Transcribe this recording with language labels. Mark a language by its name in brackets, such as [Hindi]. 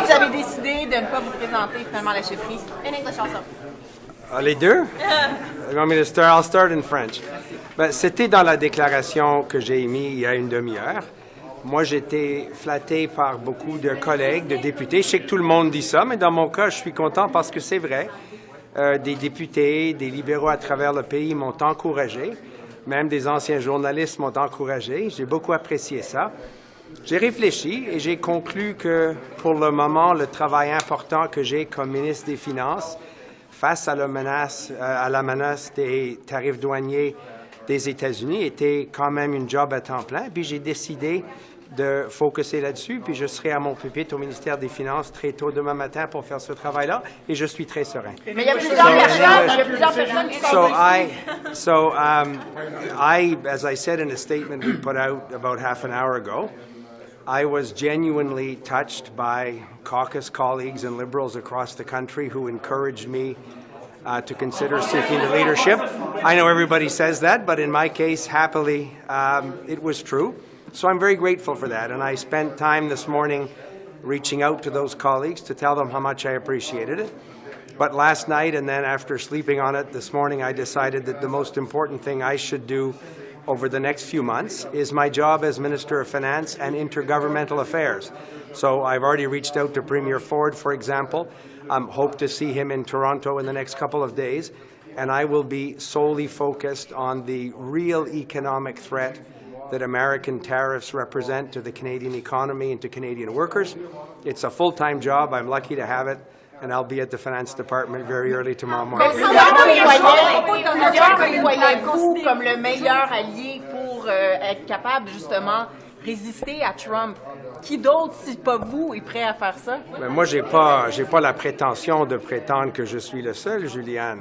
[French] Pourquoi vous avez décidé de ne pas vous présenter finalement à la chefferie? [English] In English also. [French] Les deux? [English] You want me to start? I'll start in French. [French] Ben, c'était dans la déclaration que j'ai émise il y a une demi-heure. Moi, j'étais flatté par beaucoup de collègues, de députés. Je sais que tout le monde dit ça, mais dans mon cas, je suis content parce que c'est vrai. Des députés, des libéraux à travers le pays m'ont encouragé. Même des anciens journalistes m'ont encouragé. J'ai beaucoup apprécié ça. J'ai réfléchi et j'ai conclu que, pour le moment, le travail important que j'ai comme ministre des Finances face à la menace des tarifs douaniers des États-Unis était quand même une job à temps plein. Puis j'ai décidé de focuser là-dessus, puis je serai à mon pupitre au ministère des Finances très tôt demain matin pour faire ce travail-là, et je suis très serein. Mais il y a plusieurs personnes qui sont [English] as I said in a statement we put out about half an hour ago, I was genuinely touched by caucus colleagues and Liberals across the country who encouraged me to consider seeking the leadership. I know everybody says that, but in my case, happily, it was true. So I'm very grateful for that, and I spent time this morning reaching out to those colleagues to tell them how much I appreciated it. But last night, and then after sleeping on it this morning, I decided that the most important thing I should do over the next few months is my job as Minister of Finance and Intergovernmental Affairs. So I've already reached out to Premier Ford, for example. Hope to see him in Toronto in the next couple of days, and I will be solely focused on the real economic threat that American tariffs represent to the Canadian economy and to Canadian workers. It's a full-time job. I'm lucky to have it, and I'll be at the Finance Department very early tomorrow morning. [French] Voyez-vous comme le meilleur allié pour être capable, justement, résister à Trump? Qui d'autre, si pas vous, est prêt à faire ça? Mais moi, j'ai pas la prétention de prétendre que je suis le seul, Julianne.